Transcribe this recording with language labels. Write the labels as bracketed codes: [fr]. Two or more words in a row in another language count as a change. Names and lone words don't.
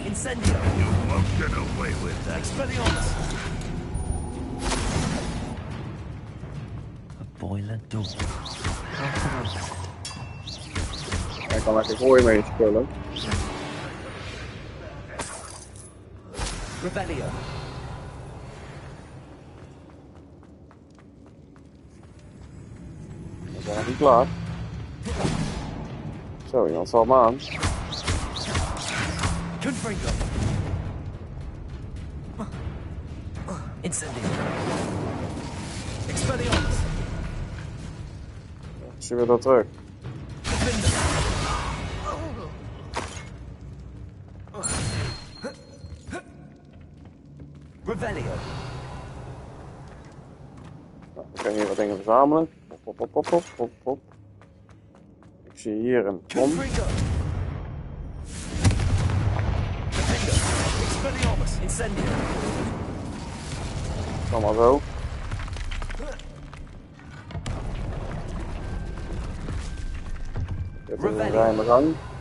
[nl] Incendio. [en] You won't get away with that. Expelliarmus. A boiler door. [nl] Hij kan lekker gooien met je spullen. Revelio. We zijn nog niet klaar. Zo, iemand valt me aan. Confringo. Incendio. Expelliarmus. Zien we dat terug? Revelio. Nou, we kunnen hier wat dingen verzamelen. Hop, hop, hop, hop, hop, hop. Ik zie hier een kom. Confringo. Expelliarmus. Incendio. Kom maar zo. Dit is een geheime gang.